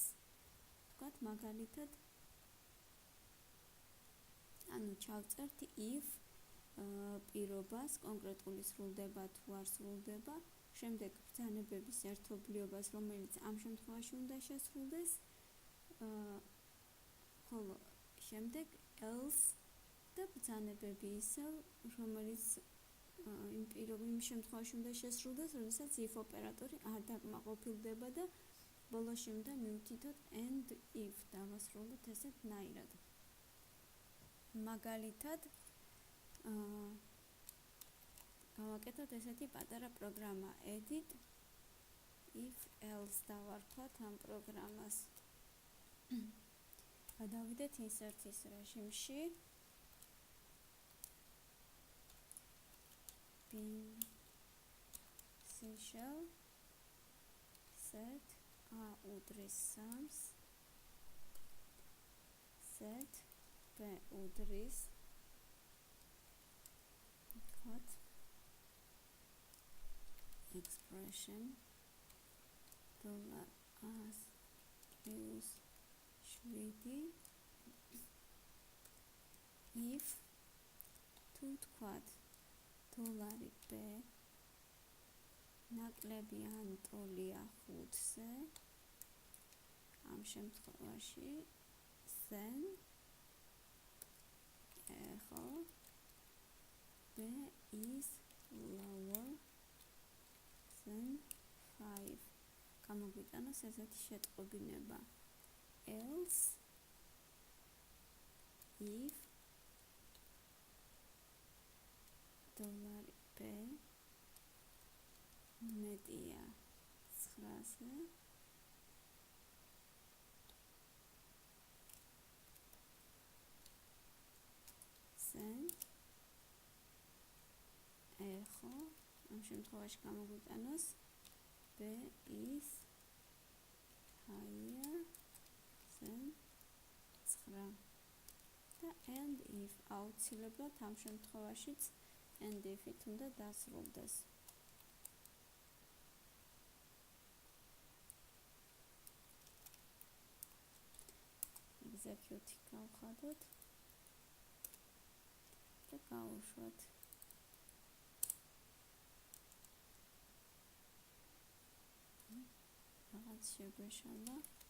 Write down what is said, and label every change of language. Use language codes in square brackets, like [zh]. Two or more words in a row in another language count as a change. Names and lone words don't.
[ka] თქვათ მაგალითად, ანუ ჩავწერთ if პირობას კონკრეტული სრულდება თუ არ სრულდება, შემდეგ ბრძანებების ერთობლიობას, რომელიც ამ შემთხვევაში უნდა შესრულდეს, ხოლო შემდეგ else და ბრძანებები ისევ, რომელიც იმ შემთხვევაში უნდა შესრულდეს, როდესაც if ოპერატორი არ დაკმაყოფილდება და ბოლოში უნდა მივთითოთ [en] and if [ka] დავასრულოთ ესეთნაირად. მაგალითად, გავაკეთოთ ესეთი პატარა პროგრამა [en] edit if else [ka] დავარქვათ ამ პროგრამას. გადავიდეთ insert-ის რეჟიმში. [en] bin shell set a [ka] უდრის 3-ს [en] set b უდრის cut expression $as plus 7 if [ka] თუ თქვათ [en] $b [ka] ნაკლები ან ტოლია 5-ზე, ამ შემთხვევაში then ხო [en] b is lower than 5. [ka] გამოგვიტანოს ესეთი შეტყობინება. [en] else if $b [ka] მეტია 9-ზე, [en] then [ka] ხო ამ შემთხვევაში გამოგვიტანოს [en] b is higher than 9 [ka] და [en] and if [ka] აუცილებლად ამ შემთხვევაშიც [en] and if- [ka] ით უნდა დასრულდეს. execute გავხადოთ და გავუშვათ. რაღაც შეგვეშალა.